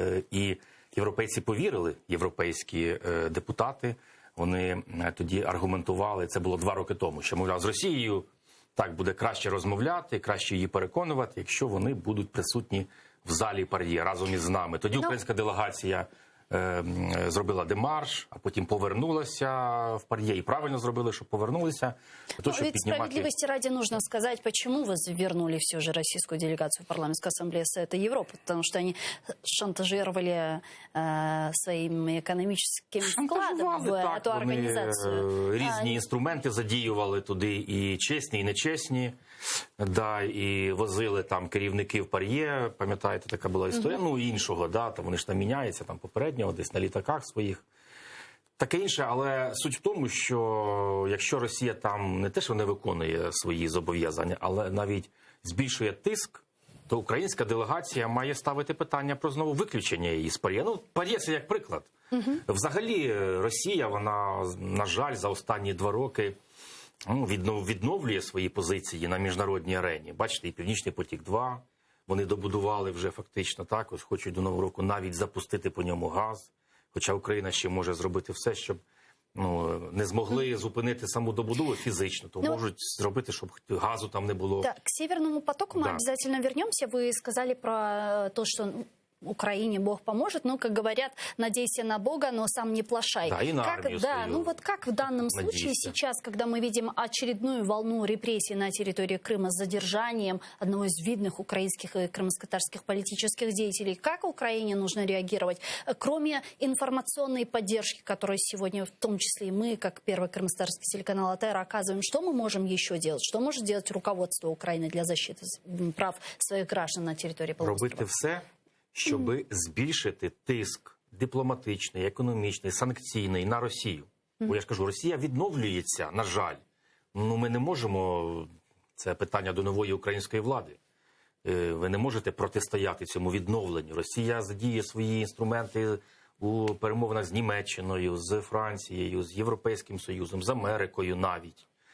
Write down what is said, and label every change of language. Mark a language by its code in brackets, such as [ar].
[uk] І європейці повірили, європейські депутати, вони тоді аргументували, це було 2 роки тому, що, мовляв, з Росією так буде краще розмовляти, краще її переконувати, якщо вони будуть присутні в залі ПАРЄ разом із нами. Тоді українська делегація зробила демарш, а потім повернулася в ПАРЄ. И правильно зробили, что повернулися. [ru] Ведь справедливости ради нужно сказать, почему вы вернули все же российскую делегацию в парламентскую ассамблею Совета Европы. Потому что они шантажировали своим экономическим вкладом в эту организацию. [uk] Різні інструменти задіювали туди, і чесні, і нечесні. Да, і возили там керівників ПАРЄ, пам'ятаєте, така була історія, іншого, там вони ж там міняються, там попереднього, десь на літаках своїх. таке інше, але суть в тому, що якщо Росія там не те, що не виконує свої зобов'язання, але навіть збільшує тиск, то українська делегація має ставити питання про знову виключення її з ПАРЄ. Ну, ПАРЄ – це як приклад. Взагалі Росія, вона, на жаль, за останні 2 роки відновлює свої позиції на міжнародній арені. Бачите, і Північний потік-2 вони добудували вже фактично, так, ось хочуть до Нового року навіть запустити по ньому газ. Хоча Україна ще може зробити все, щоб не змогли зупинити саму добудову фізично, то можуть зробити, щоб газу там не було. [ru] Да, к Северному потоку мы обязательно вернемся. Вы сказали про то, что Украине Бог поможет, но, как говорят, надейся на Бога, но сам не плашай. Да, и на армию да, свою ну вот как в данном случае сейчас, когда мы видим очередную волну репрессий на территории Крыма с задержанием одного из видных украинских и крымско-татарских политических деятелей, как Украине нужно реагировать? Кроме информационной поддержки, которую сегодня, в том числе и мы, как первый крымско-татарский телеканал АТР, оказываем, что мы можем еще делать? Что может делать руководство Украины для защиты прав своих граждан на территории полуострова? [uk] Робити все, щоб збільшити тиск дипломатичний, економічний, санкційний на Росію. Бо я ж кажу, Росія відновлюється, на жаль. Ну, ми не можемо, це питання до нової української влади. Ви не можете протистояти цьому відновленню. Росія задіє свої інструменти у перемовинах з Німеччиною, з Францією, з Європейським Союзом, з Америкою навіть.